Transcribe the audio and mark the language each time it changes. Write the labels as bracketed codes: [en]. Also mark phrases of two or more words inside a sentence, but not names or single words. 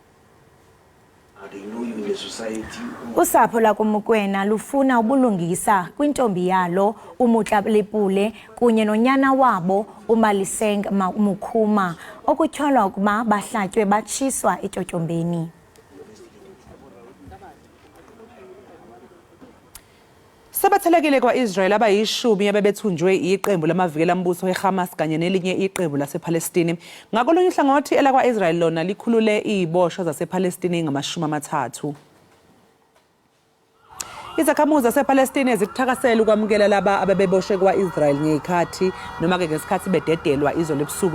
[xh] Usapho lakoMokwena lufuna ubulungisa kwintombi yalo uMutlalepule kunye nonyana wabo uMaliseng Mukhuma okutyholwa ukuba bahlatywe batshiswa eTyotyombeni. [zu] Sabathelekile kwa-Israel abayishumi abebethunjwe iqembu lamavikela mbuso eHamas kanye nelinye iqembu lasePalestine. Ngakolunye uhlangothi elakwa-Israel lona likhulule iziboshwa zasePalestine ngama-30. Izakhamuzi zasePalestine zikuthakasela ukwamukela laba ababeboshwe kwa-Israel ngezikhathi noma ke ngesikhathi bededelwa izolo ebusuku.